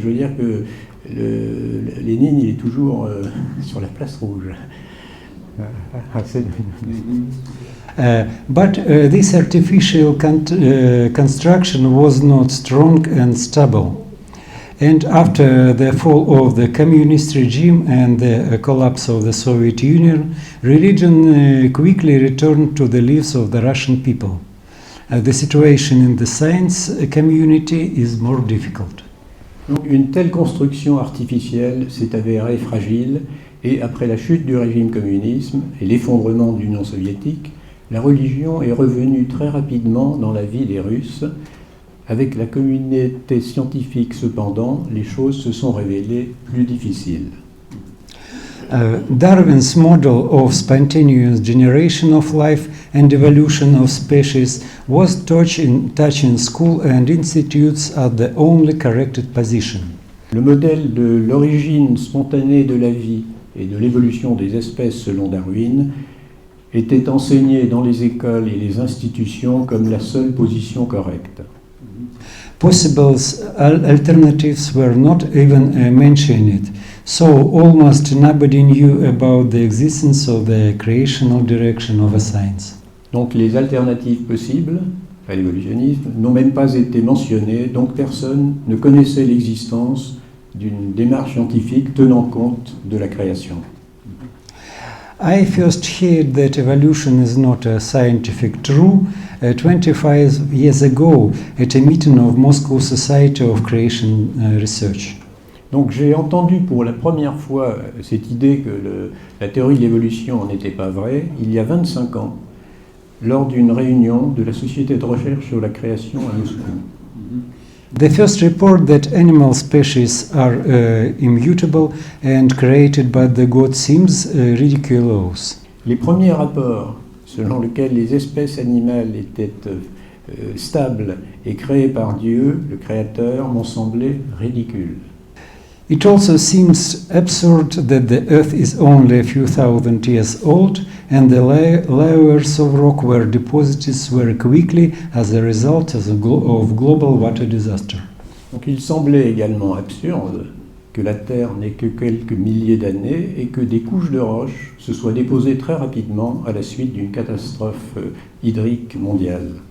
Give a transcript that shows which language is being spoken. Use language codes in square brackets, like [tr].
[fr] Je veux dire que Lénine, il est toujours sur la place rouge. [en] But this artificial construction was not strong and stable. And after the fall of the communist regime and the collapse of the Soviet Union, religion quickly returned to the lives of the Russian people. The situation in the science community is more difficult. [fr] Donc, une telle construction artificielle s'est avérée fragile, et après la chute du régime communisme et l'effondrement de l'Union soviétique, la religion est revenue très rapidement dans la vie des Russes. Avec la communauté scientifique, cependant, les choses se sont révélées plus difficiles. [en] Darwin's model of spontaneous generation of life and evolution of species was taught in school and institutes at the only corrected position. [fr] Le modèle de l'origine spontanée de la vie et de l'évolution des espèces selon Darwin était enseigné dans les écoles et les institutions comme la seule position correcte. [en] Possible alternatives were not even mentioned, so almost nobody knew about the existence of the creational direction of a science. [fr] Donc les alternatives possibles à l'évolutionnisme n'ont même pas été mentionnées, donc personne ne connaissait l'existence d'une démarche scientifique tenant compte de la création. [en] I first heard that evolution is not a scientific truth 25 years ago at a meeting of Moscow Society of Creation Research. [fr] Donc j'ai entendu pour la première fois cette idée que la théorie de l'évolution n'était pas vraie il y a 25 ans, lors d'une réunion de la Société de recherche sur la création à Moscou. [en] The first report that animal species are immutable and created by the God seems ridiculous. [fr] Les premiers rapports selon lesquels les espèces animales étaient stables et créées par Dieu, le Créateur, m'ont semblé ridicules. [en] It also seems absurd that the Earth is only a few thousand years old and the layers of rock were deposited very quickly as a result of global water disaster. [fr] Donc il semblait également absurde que la Terre n'ait que quelques milliers d'années et que des couches de roches se soient déposées très rapidement à la suite d'une catastrophe hydrique mondiale.